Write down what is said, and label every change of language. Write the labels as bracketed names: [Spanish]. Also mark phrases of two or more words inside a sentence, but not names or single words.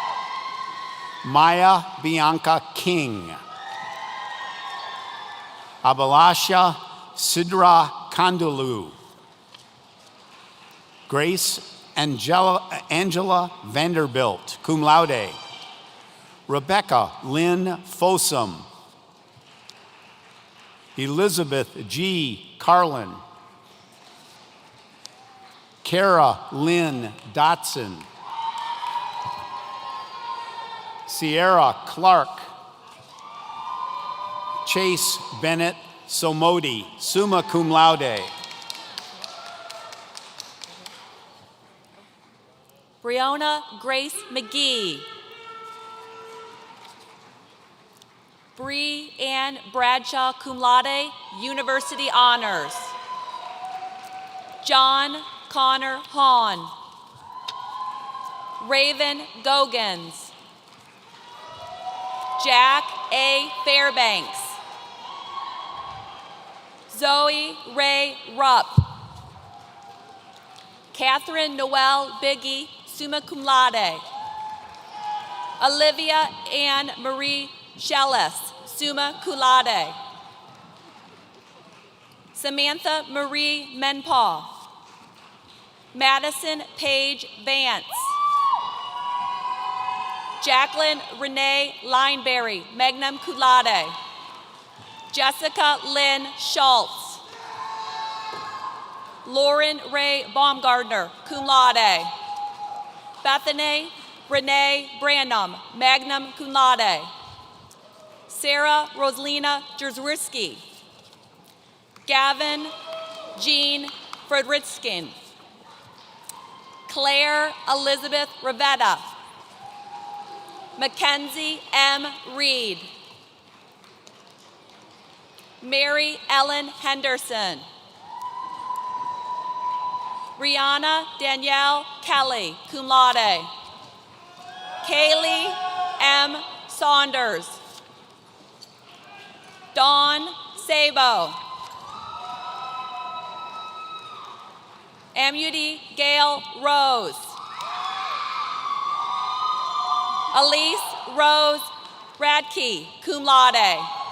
[English] Maya Bianca King. Abhilasha Sidra Kandulu. Grace Angela Vanderbilt, [Latin] cum laude. [English] Rebecca Lynn Fossum. Elizabeth G. Carlin. Kara Lynn Dotson. Sierra Clark. Chase Bennett Somodi, [Latin] summa cum laude. [English] Brianna Grace McGee. Bree Ann Bradshaw, [Latin] cum laude, [English] University Honors. John Connor Hahn. Raven Gogans. Jack A. Fairbanks. Zoe Ray Rupp. Catherine Noel Biggie, [Latin] summa cum laude. [English] Olivia Ann Marie Shellis, [Latin] summa cum laude. [English] Samantha Marie Menpaw. Madison Paige Vance. Jacqueline Renee Lineberry, [Latin] magna cum laude. [English] Jessica Lynn Schultz. Lauren Ray Baumgardner, [Latin] cum laude. [English] Bethany Renee Branham, [Latin] magna cum laude. [English] Sarah Rosalina Jerzewski. Gavin Jean Fredrikskin. Claire Elizabeth Rivetta. Mackenzie M. Reed. Mary Ellen Henderson. Rihanna Danielle Kelly, [Latin] cum laude. [English] Kaylee M. Saunders. Dawn Sabo. Amity Gail Rose. Elise Rose Radke, [Latin] cum laude.